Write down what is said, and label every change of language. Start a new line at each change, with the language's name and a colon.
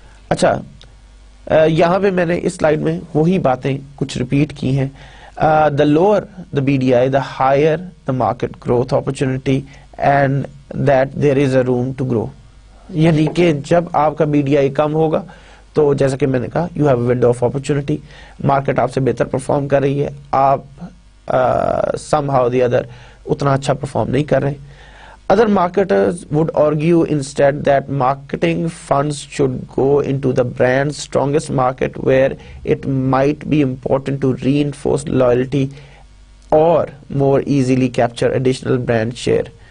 Urdu: اچھا، یہاں پہ میں نے اس سلائیڈ میں وہی باتیں کچھ ریپیٹ کی ہیں.
English: The lower the BDI, the higher the market growth opportunity and that there is a room to grow.
Urdu: یعنی کہ جب آپ کا BDI کم ہوگا تو جیسا کہ میں نے کہا
English: you have a window of opportunity.
Urdu: Market آپ سے بہتر پرفارم کر رہی ہے، آپ
English: somehow the other
Urdu: اتنا اچھا پرفارم نہیں کر رہے.
English: Other marketers would argue instead that marketing funds should go into the brand's strongest market where it might be important to reinforce loyalty or more easily capture additional brand share.